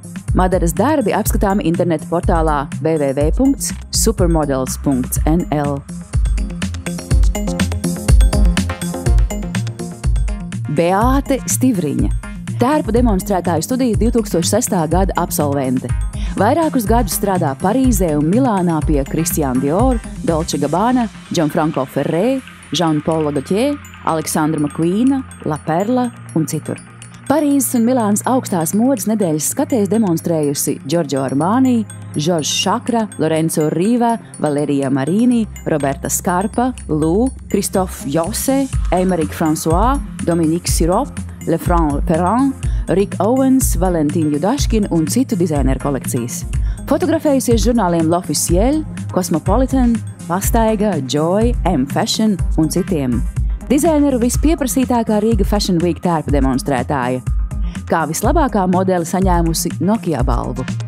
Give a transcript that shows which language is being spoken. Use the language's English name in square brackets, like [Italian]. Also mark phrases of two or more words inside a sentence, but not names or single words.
[Latvian] Madaras darbi apskatāmi interneta portālā www.supermodels.nl. Beāte Stivriņa, tērpu demonstrētāju studijas 2006. gada absolvente. Vairākus gadus strādā Parīzē un Milānā pie Christian Dior, Dolce Gabbana, Gianfranco Ferré, Jean-Paul Gaultier, Alexandra McQueen, La Perla un citur. Parīzes un Milānas augstās modes nedēļas skatēs demonstrējusi Giorgio Armani, Georges Chakra, Lorenzo Riva, Valeria Marini, Roberta Scarpa, Lou, Christophe Josse, Aymeric François, Dominique Sirop, Lefranc Perrin, Rick Owens, Valentīna Judaškina un citu dizaineru kolekcijas. Fotografējusies žurnāliem L'Officiel, Cosmopolitan, Pastaiga, Joy, M Fashion un citiem. Dizaineru vispieprasītākā Rīga Fashion Week tērpa demonstrētāja. Kā vislabākā modele saņēmusi Nokia balvu.